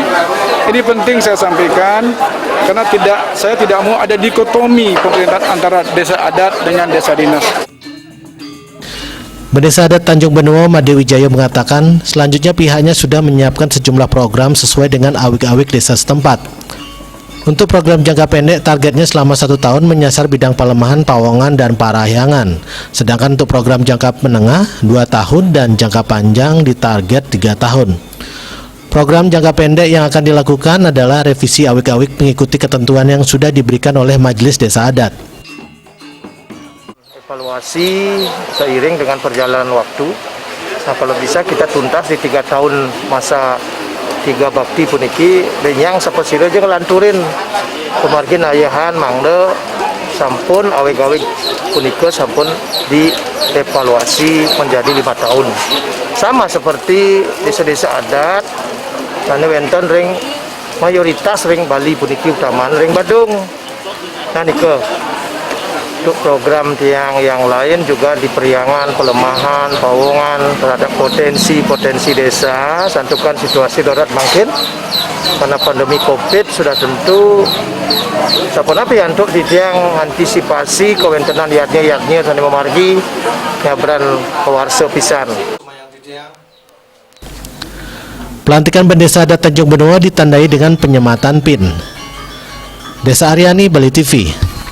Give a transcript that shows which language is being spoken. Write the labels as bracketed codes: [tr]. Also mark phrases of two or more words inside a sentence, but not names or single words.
[id] Ini penting saya sampaikan karena saya tidak mau ada dikotomi pemerintah antara desa adat dengan desa dinas. Bendesa Adat Tanjung Benoa Made Wijaya mengatakan selanjutnya pihaknya sudah menyiapkan sejumlah program sesuai dengan awik-awik desa setempat. Untuk program jangka pendek targetnya selama 1 tahun menyasar bidang Palemahan, Pawongan, dan Parahyangan. Sedangkan untuk program jangka menengah 2 tahun dan jangka panjang ditarget 3 tahun. Program jangka pendek yang akan dilakukan adalah revisi awik-awik mengikuti ketentuan yang sudah diberikan oleh Majelis Desa Adat. Evaluasi seiring dengan perjalanan waktu. Nah, kalau bisa kita tuntas di 3 tahun [ban] masa 3 bakti puniki renyang sapasira aja ngelanturin kemargin ayahan mangde sampun awik-awik punika sampun dievaluasi [id] menjadi 5 tahun. Sama seperti desa-desa adat karena [ban] wenten ring mayoritas ring Bali puniki utamaan ring Badung. Nah nike [id] untuk program tiang yang lain juga di Periangan, Pelemahan, Pawongan terhadap potensi desa, [ban] santukan situasi [id] darurat bangkit karena pandemi COVID sudah tentu [ban] saponapi untuk di tiang antisipasi kewentenan yatnya sana memargi nyabran pewarsa pisan. [id] Pelantikan Bendesa Adat Tanjung Benoa ditandai dengan penyematan PIN. Desa Aryani, Bali TV.